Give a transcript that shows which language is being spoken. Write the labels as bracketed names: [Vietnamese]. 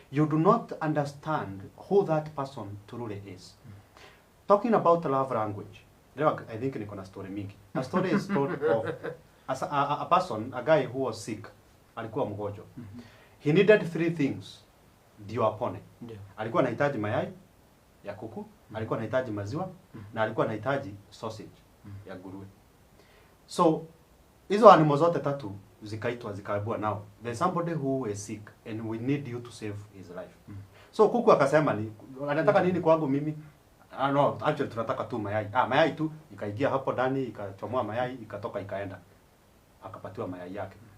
[English] You do not understand who that person truly is. Talking about love language, I think [Swahili] niko na story mingi. [English] A story is told of a person, a guy who was sick, [Swahili] alikuwa mgonjwa. [English] He needed 3 things [Swahili] ndio apone. Alikuwa anahitaji mayai ya kuku, alikuwa anahitaji maziwa, na alikuwa anahitaji sausage ya nguruwe. So hizo animals zote tatu zikaitwa zikaambiwa, [English] now there's somebody who is sick and we need you to save his life. [Swahili] So kuku akasema ni anataka nini kwangu mimi? [English] No, actually [Swahili] tunataka tu mayai. Mayai tu. Ikaingia hapo ndani, ikachomoa mayai, ikatoka ikaenda. Akapatiwa mayai yake.